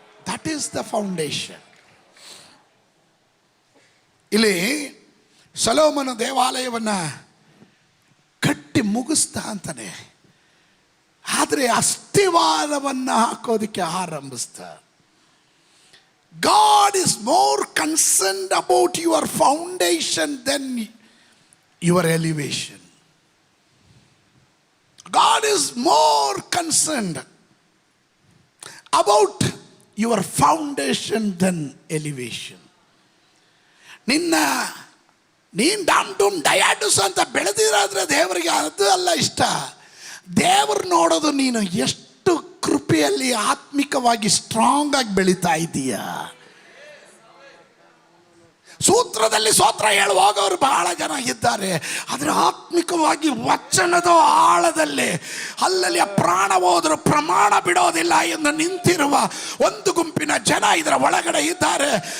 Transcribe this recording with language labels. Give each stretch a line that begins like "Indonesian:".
English: That is the foundation.
Kannada: ಇಲ್ಲಿ ಸೊಲೊಮೋನ ದೇವಾಲಯವನ್ನು ಕಟ್ಟಿ ಮುಗಿಸ್ತಾ ಅಂತಾನೆ, ಆದರೆ ಅಸ್ಥಿವಾರವನ್ನು ಹಾಕೋದಕ್ಕೆ ಆರಂಭಿಸ್ತಾ.
English: God is more concerned about your foundation than your elevation. God is more concerned about your foundation than elevation.
Kannada: ನೀನು ಡಾಮ್ ಡೂಮ್ ಡಯಾಡುಸ್ ಅಂತ ಬೆಳೆದಿರಾದ್ರೆ ದೇವರಿಗೆ ಅದು ಅಲ್ಲ ಇಷ್ಟ. ದೇವರು ನೋಡೋದು ನೀನು ಎಷ್ಟು ಕೃಪೆಯಲ್ಲಿ ಆತ್ಮಿಕವಾಗಿ ಸ್ಟ್ರಾಂಗ್ ಆಗಿ ಬೆಳೀತಾ ಇದೀಯಾ. ಸೂತ್ರದಲ್ಲಿ ಸ್ತೋತ್ರ ಹೇಳುವಾಗವರು ಬಹಳ ಜನ ಇದ್ದಾರೆ, ಆದರೆ ಆತ್ಮಿಕವಾಗಿ ವಚನದ ಆಳದಲ್ಲಿ ಅಲ್ಲಲ್ಲಿ ಪ್ರಾಣ ಹೋದರೂ ಪ್ರಮಾಣ ಬಿಡೋದಿಲ್ಲ ಎಂದು ನಿಂತಿರುವ ಒಂದು ಗುಂಪಿನ ಜನ ಇದರ ಒಳಗಡೆ ಇದ್ದಾರೆ.